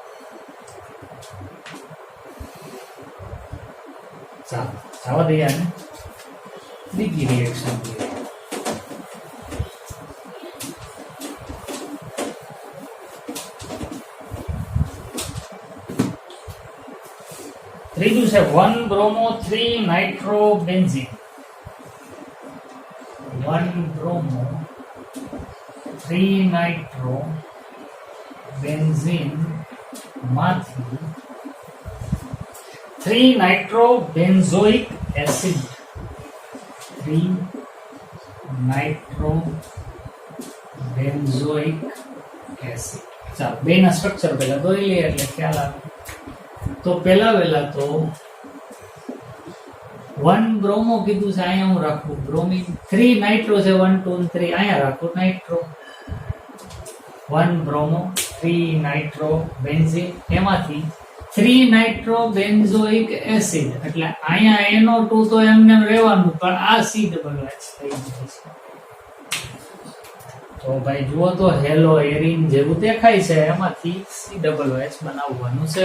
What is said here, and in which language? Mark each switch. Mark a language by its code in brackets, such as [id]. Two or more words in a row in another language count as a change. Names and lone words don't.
[gu] ચાલો જવા દઈએ આને ત્રીજી રિએક્શન. ત્રીજું છે [en] 1-bromo 3-nitrobenzene. 1-bromo 3-nitrobenzene માંથી 3-nitrobenzoic acid. 3-nitrobenzoic acid. [gu] ચાલો બેના સ્ટ્રક્ચર પહેલા દોરી લઈએ એટલે ખ્યાલ આવે. તો પહેલા વહેલા તો 1-bromo કીધું છે, અહીંયા હું રાખું બ્રોમિન. 3-nitro છે, 1 2 3 અહીંયા રાખું નાઇટ્રો. [en] 1-bromo 3-nitrobenzene [gu] એમાંથી [en] 3-nitrobenzoic acid [gu] એટલે અહીંયા NO2 તો એમને રહેવાનું, પણ આ COOH થઈ જાય છે. તો ભાઈ જુઓ તો [en] halo arene [gu] જેવું દેખાય છે, એમાંથી COOH બનાવવાનું છે.